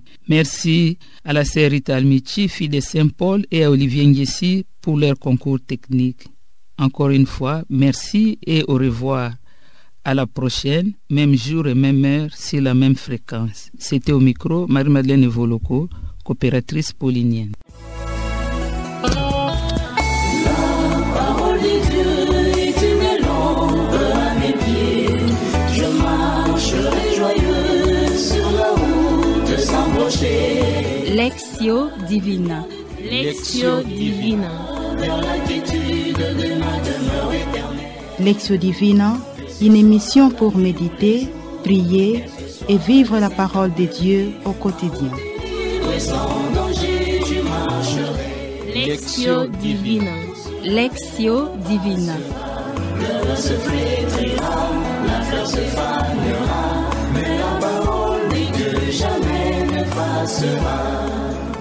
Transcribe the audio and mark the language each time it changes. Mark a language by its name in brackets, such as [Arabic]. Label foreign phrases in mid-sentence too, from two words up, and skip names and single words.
[French] Merci à la sœur Rita Almichi, fille de Saint-Paul, et à Olivier Nguessi pour leur concours technique. Encore une fois, merci et au revoir. À la prochaine, même jour et même heure, sur la même fréquence. C'était au micro Marie-Madeleine Evoloko, coopératrice paulinienne. Lectio Divina. Lectio Divina. Lectio Divina, une émission pour méditer, prier et vivre la parole de Dieu au quotidien. Lectio Divina. Lectio Divina. Le se flétrira, la fleur se fanera, mais la parole de Dieu jamais ne passera.